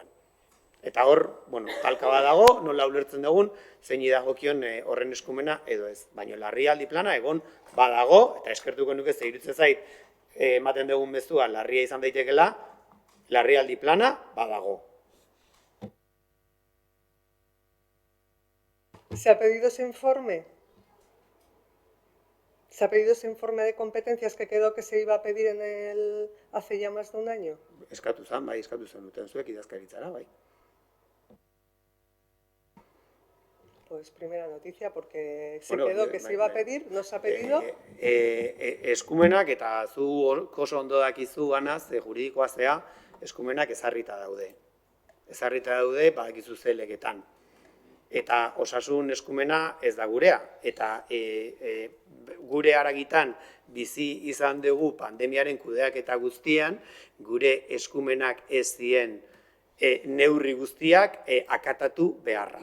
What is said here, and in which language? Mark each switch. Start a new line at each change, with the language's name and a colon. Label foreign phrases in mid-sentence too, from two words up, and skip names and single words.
Basque: Eta hor, talka bat dago, nola ulertzen dugun, zein dagokion horren eskumena edo ez. Baina larrialdi plana egon badago, eta eskertuko nuke ze iruditzen zait, ematen dugun bezua larria izan daitekela, larrialdi plana badago.
Spanish: ¿Se ha pedido ese informe? ¿Se ha pedido ese informe de competencias que quedó que se iba a pedir hace ya más de un año?
Basque: Eskatu zen, bai, eskatu zen duten zuek idazkaritzara, bai.
Spanish: Pues primera noticia, porque se quedó que se iba a pedir, no se ha pedido.
Basque: Eskumenak, eta zu oso ondo dakizu ganaz, juridikoa zea, eskumenak ezarrita daude. Ezarrita daude, badakizu ze legetan. Eta osasun eskumena ez da gurea. Eta gure haragitan bizi izan dugu pandemiaren kudeaketa guztian, gure eskumenak ez zien neurri guztiak akatatu beharra.